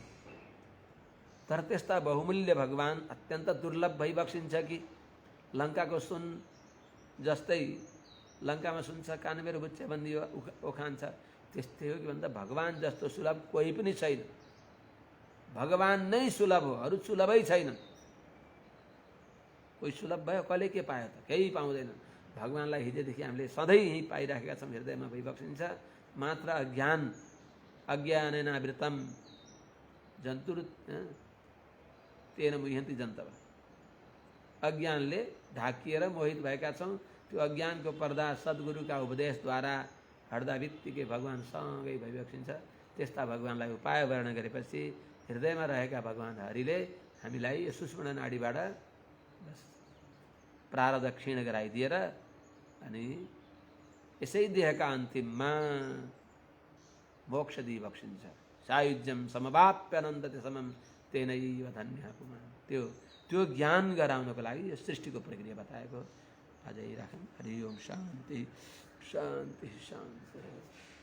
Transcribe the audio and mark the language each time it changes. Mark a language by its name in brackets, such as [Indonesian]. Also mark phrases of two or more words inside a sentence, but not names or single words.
[Nepali] तर त्यस्ता बहुमूल्य भगवान अत्यन्त दुर्लभ भइबक्सिन्छ कि लङ्काको सुन जस्तै, लङ्कामा सुन छ कान मेरो बुच्चे भनिदियो उखान छ, त्यस्तै हो कि भन्दा भगवान जस्तो सुलभ कोही पनि छैन। भगवान नै सुलभ हो, अरू सुलभै छैन। कोही सुलभ भयो, कसले के पायो त? केही पाउँदैन। भगवानलाई हिजोदेखि हामीले सधैँ यहीँ पाइराखेका छौँ, हृदयमा भइबक्सिन्छ। मात्र अज्ञान, [Sanskrit] अज्ञानेनावृतम जन्तुर तेन मुह्यन्ति जन्तव। [Nepali] अज्ञानले ढाकिएर मोहित भएका छौँ। त्यो अज्ञानको पर्दा सद्गुरुका उपदेशद्वारा हट्दा बित्तिकै भगवान सँगै भइबक्सिन्छ। त्यस्ता भगवानलाई उपाय वर्णन गरेपछि हृदयमा रहेका भगवान हरिले हामीलाई यो सुषुम्ना नाडीबाट प्रारब्ध क्षीण गराइदिएर अनि यसै देहका अन्तिममा मोक्ष दिइबक्सिन्छ। [Sanskrit] सायुज्यम समवाप्यनन्दते समम तेनैव धन्यः पुमान्। [Nepali] त्यो ज्ञान गराउनको लागि यो सृष्टिको प्रक्रिया बताएको। अझै राखौँ। [Sanskrit] हरि ओम शान्ति शान्ति शान्ति।